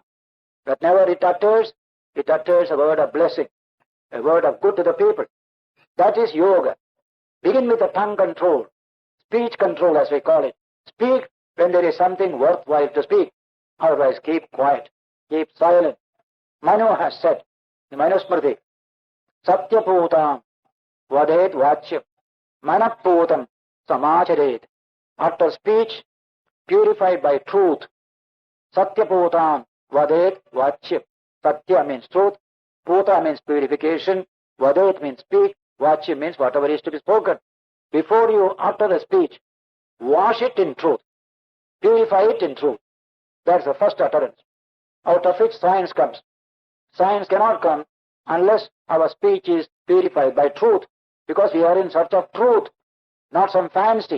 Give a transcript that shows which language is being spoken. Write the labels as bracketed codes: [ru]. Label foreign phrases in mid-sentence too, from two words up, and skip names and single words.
[en] Whenever it utters a word of blessing, a word of good to the people. That is yoga. Begin with the tongue control, speech control as we call it. Speak when there is something worthwhile to speak. Otherwise keep quiet, keep silent. Manu has said, the Manusmriti, [sa] Satyaputam vadet vachyam manaputam samacharet. [en] After speech, purified by truth. [sa] Satyaputam vadet vachyam. [en] Satya means truth. Puta means purification. Vadet means speak. Vachyam means whatever is to be spoken. Before you utter the speech, wash it in truth. Purify it in truth. That's the first utterance. Out of which science comes. Science cannot come unless our speech is purified by truth, because we are in search of truth, not some fancy.